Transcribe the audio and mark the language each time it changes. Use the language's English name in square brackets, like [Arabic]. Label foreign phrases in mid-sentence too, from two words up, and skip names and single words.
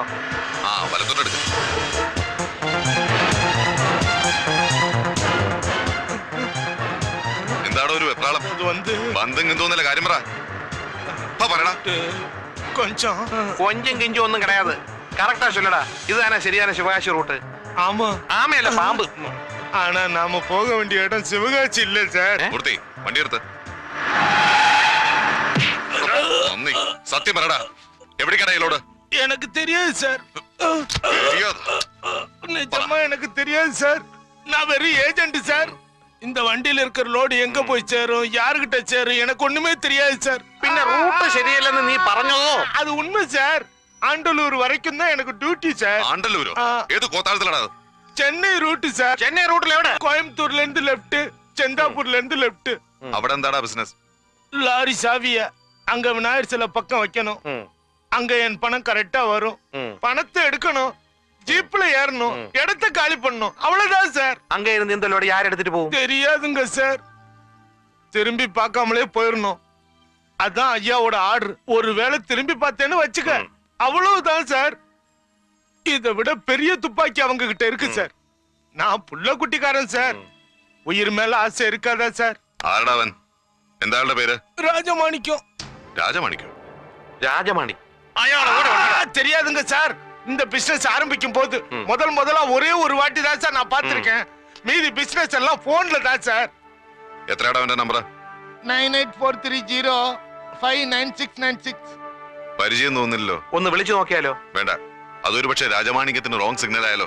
[Malayalam] ആ വലത്തോട്ടെടുക്ക. എന്താടോ ഒരു വെപ്രാളം? ബന്ധം എന്തോന്നല്ല കാര്യം പറ. പറയടാ. [Tamil] கொஞ்சம் கொஞ்சும் கிஞ்சும் ஒன்னும் கிடையாது. கரெக்டா சொல்லடா. [Malayalam] ഇത് തന്നെ ശരിയാണ് ശിവകാശി റൂട്ട്. [Tamil] ஆமா. [Malayalam] ആമയല്ല, പാമ്പ്. [Tamil] ஆனா நாம போக வேண்டிய இடம் சிவகாசி இல்ல சார். [Malayalam] മൂർത്തി വണ്ടി എടുത്ത്. സത്യം പറടാ, എവിടേക്കാണ് ഇതിലോട്? [Tamil] எனக்கு தெரியாது சார். தெரியாது? நிஜமா எனக்கு தெரியாது சார். நான் வெறும் ஏஜென்ட் சார். இந்த வண்டியில இருக்கிற லோடு எங்க போய் சேரும், யாருகிட்ட சேரும், எனக்கு ஒண்ணுமே தெரியாது சார். [Malayalam] പിന്നെ റൂട്ട് ശരിയല്ലെന്ന് നീ പറഞ്ഞതോ? [Tamil] அது உண்மை சார். ஆண்டலூர் வரைக்கும் தான் எனக்கு டியூட்டி சார். [Malayalam] ആണ്ടല്ലൂരോ? ഏത് കോത്താഴത്തിലാണ്? [Tamil] சென்னை ரூட் சார். [Malayalam] ചെന്നൈ റൂട്ടിൽ എവിടെ? [Tamil] கோயம்புத்தூர்ல இருந்து லெஃப்ட், செந்தாப்பூர்ல இருந்து லெஃப்ட். [Malayalam] അവിടെ എന്താടാ ബിസിനസ്? [Tamil] லாரி சாவிய அங்க விநாயகர் சிலை பக்கம் வைக்கணும். அங்க என் பணம் கரெக்டா வரும். பணத்தை எடுக்கணும், ஜீப்ல ஏறணும், இடத்தை காலி பண்ணணும், அவ்வளவுதான் சார். அங்க இருந்து இந்த லோடு யார் எடுத்துட்டு போகும்? தெரியாதுங்க சார். திரும்பி பார்க்காமலே போயிடணும். அதான் ஐயாவோட ஆர்டர். ஒருவேளை திரும்பி பார்த்தேன்னு வச்சுக்க, அவ்வளவுதான் சார். இதை விட பெரிய துப்பாக்கி அவங்க கிட்ட இருக்கு சார். நான் புள்ள குட்டிக்காரன் சார். உயிர் மேல ஆசை இருக்காதா சார்? [Malayalam] ആരടാ അവൻ? എന്താ ആളുടെ പേര്? [Tamil] ராஜமாணிக்கம். [Malayalam] രാജമാണിക്കോ? [Tamil] ராஜமாணி தெரியாதுங்க சார். இந்த பிசினஸ் ஆரம்பிக்கும் போது முதலா ஒரே ஒரு வாட்டி தான் சார் நான் பார்த்திருக்கேன். மீதி பிசினஸ் எல்லாம் போன்ல தான் சார். [Malayalam] എത്രയാടാ അവന്റെ നമ്പർ? [Tamil] 9843059696. [Malayalam] പരിചയം തോന്നില്ലല്ലോ. ഒന്ന് വിളിച്ചു നോക്കിയാലോ? വേണ്ട, അതൊരു പക്ഷേ രാജമാണിക്യത്തിന് റോങ് സിഗ്നൽ ആയാലോ?